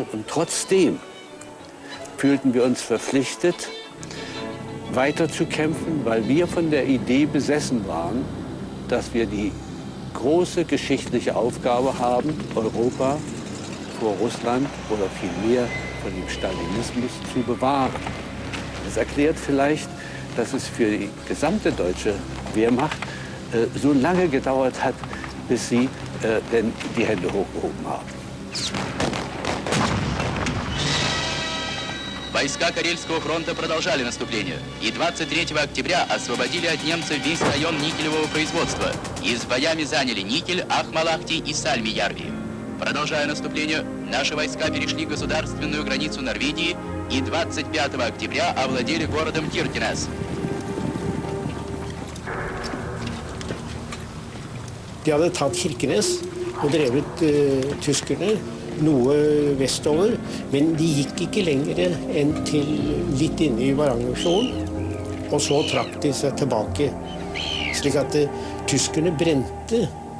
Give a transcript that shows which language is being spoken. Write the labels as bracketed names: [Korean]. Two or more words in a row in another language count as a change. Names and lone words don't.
[German] Und trotzdem fühlten wir uns verpflichtet, weiterzukämpfen, weil wir von der Idee besessen waren, dass wir die große geschichtliche Aufgabe haben, Europa vor Russland oder vielmehr von dem Stalinismus zu bewahren. Das erklärt vielleicht, dass es für die gesamte deutsche Wehrmacht so lange gedauert hat, bis sie denn die Hände hochgehoben haben. [Russian] Войска Карельского фронта продолжали наступление и 23 октября освободили от немцев весь район никелевого производства и с боями заняли Никель, Ахмалахти и Сальми-Ярви. Продолжая наступление, наши войска перешли государственную границу Норвегии и 25 октября овладели городом Киркенес. [Norwegian] De hadde tatt Kirkenes og drevet tyskerne noe vestover, men de gikk ikke lenger enn til litt inne i Varangersålen, og så trakk de seg tilbake, slik at tyskerne brente